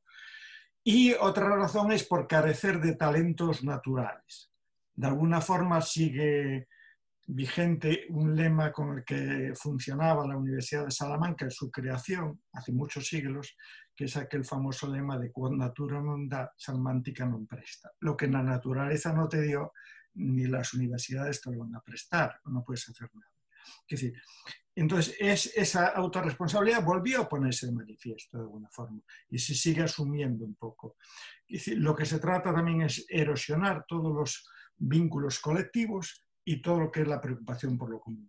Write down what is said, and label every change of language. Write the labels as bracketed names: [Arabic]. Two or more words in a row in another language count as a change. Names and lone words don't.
[Spanish] Y otra razón es por carecer de talentos naturales. De alguna forma sigue vigente un lema con el que funcionaba la Universidad de Salamanca en su creación hace muchos siglos, que es aquel famoso lema de [Latin] quod natura non dà, salmantica non presta. [Spanish] Lo que la naturaleza no te dio, ni las universidades te lo van a prestar, no puedes hacer nada. Es decir, entonces esa autorresponsabilidad volvió a ponerse de manifiesto de alguna forma y se sigue asumiendo un poco. Es decir, lo que se trata también es erosionar todos los vínculos colectivos y todo lo que es la preocupación por lo común.